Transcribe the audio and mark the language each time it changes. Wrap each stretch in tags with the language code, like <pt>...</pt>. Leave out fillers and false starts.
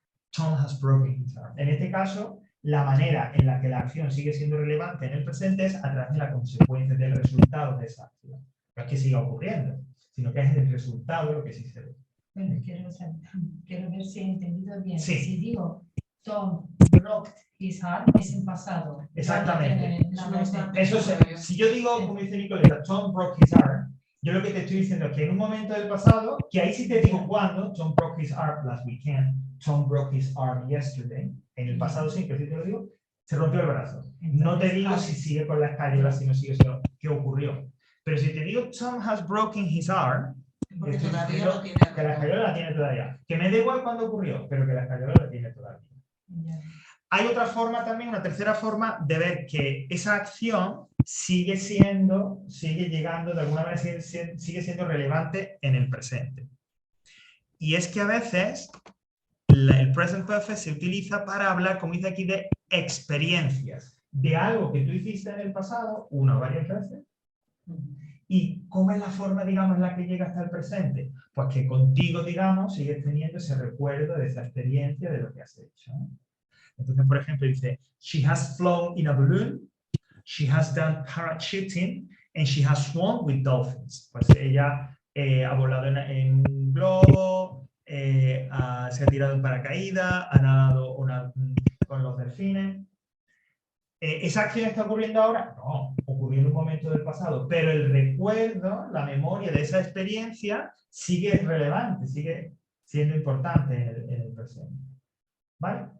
<en>Tom has broken his arm.</en> <es>En este caso, la manera en la que la acción sigue siendo relevante en el presente es a través de la consecuencia del resultado de esa acción. No es que siga ocurriendo, sino que es el resultado lo que sí se ve. Bueno, quiero ver si he entendido bien. Sí. Si digo</es> <en>Tom broke his arm,</en> <es>es en pasado. Exactamente. No tiene nada de- Eso es, si yo digo, como dice Nicoleta,</es> <en>Tom broke his arm,</en> <es>yo lo que te estoy diciendo es que en un momento del pasado, que ahí sí te digo cuándo,</es> <en>Tom broke his arm last weekend, Tom broke his arm yesterday,</en> <es>en el pasado sí, pero sí te lo digo, se rompió el brazo. No te digo si sigue con la escayola, si no sigue, sino qué ocurrió. Pero si te digo</es> <en>Tom has broken his arm,</en> <es>Porque estoy todavía diciendo lo tiene. que la escayola la tiene todavía. Que me da igual cuándo ocurrió, pero que la escayola la tiene todavía. Ya. Hay otra forma también, una tercera forma de ver que esa acción sigue llegando, de alguna manera sigue siendo relevante en el presente. Y es que a veces el present perfect se utiliza para hablar, como dice aquí, de experiencias, de algo que tú hiciste en el pasado, una o varias veces, y cómo es la forma, digamos, en la que llega hasta el presente. Pues que contigo, digamos, sigues teniendo ese recuerdo de esa experiencia de lo que has hecho, ¿no? Entonces, por ejemplo, dice,</es> <en>she has flown in a balloon, she has done parachuting, and she has swum with dolphins.</en> <es>Pues ella ha volado en un globo, se ha tirado en paracaídas, ha nadado con los delfines. ¿Esa acción está ocurriendo ahora? No, ocurrió en un momento del pasado, pero el recuerdo, la memoria de esa experiencia sigue relevante, sigue siendo importante en el presente. ¿Vale?</es>